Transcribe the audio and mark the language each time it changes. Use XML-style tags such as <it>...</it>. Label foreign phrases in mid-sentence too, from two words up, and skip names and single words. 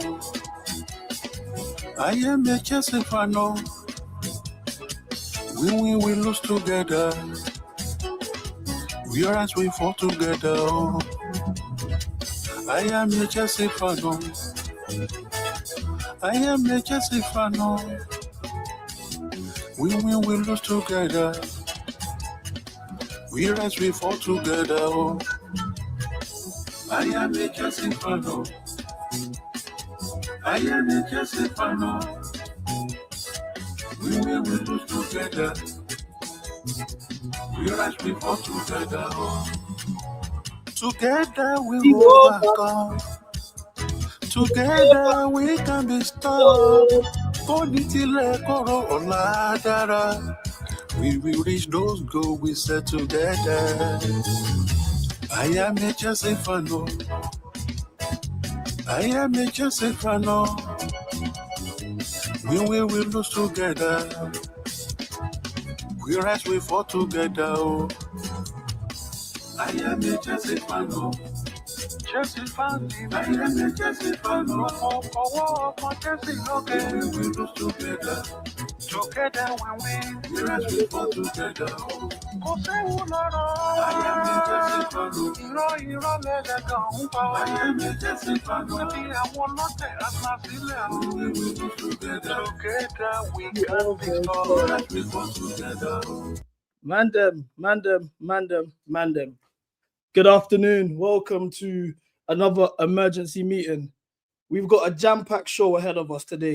<en>I am a Chelsea fan. We lose together. We are as we fall together. I am a Chelsea fan. I am a Chelsea fan. We lose together. We are as we fall together. I am a Chelsea fan. I am a Chelsea fan. We will lose together. We rise before together. Together we will overcome. Together we can be stopped. We will reach those goals we set together. I am a Chelsea fan. I am a Chelsea fan. We will lose together. We rise, we fall together. I am a Chelsea fan. Chelsea fan</en> <yo>ni mi.</yo> <en>I am a Chelsea fan.</en> <yo>Ọwọ́ ọmọ Chelsea lókè.</yo> <en>We lose together. Together we win. Yes, we fall together.</en> <yo>Kò séwu lọ́rọ̀.</yo> <en>I am a Chelsea fan.</en> <yo>Irọ́ lẹ́lẹ́gàn ń pa wá.</yo> <en>I am a Chelsea fan.</en> <yo>Níbi àwọn ọlọ́tẹ̀ àtàsílẹ̀.</yo> <en>We lose together. Together we can be strong. Yes, we fall together. Man them. Good afternoon. Welcome to another emergency meeting. We've got a jam-packed show ahead of us today.</en>